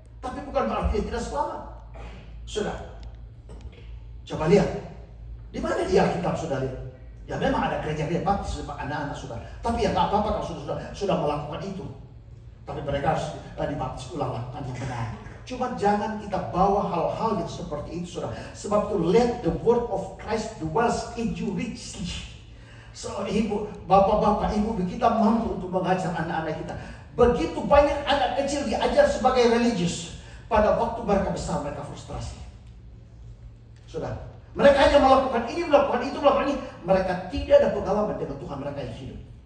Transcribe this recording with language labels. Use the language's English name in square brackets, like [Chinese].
[Indonesian] Tapi bukan berarti dia tidak selamat. Sudah, coba lihat, di mana dia Alkitab sudah lihat? Ya memang ada gereja-gereja baptis anak-anak sudah, tapi ya nggak apa-apa kalau sudah melakukan itu. Tapi mereka harus dibaptis ulang, lakukan yang benar. Cuma jangan kita bawa hal-hal yang seperti itu, saudara. Sebab itu [English] let the word of Christ dwells in you richly. [Indonesian] So, ibu, bapak-bapak, ibu, kita mampu untuk mengajar anak-anak kita. Begitu banyak anak kecil diajar sebagai religius. Pada waktu mereka besar, mereka frustrasi. Sudah. Mereka hanya melakukan ini, melakukan itu, melakukan ini. Mereka tidak ada pengalaman dengan Tuhan mereka yang hidup.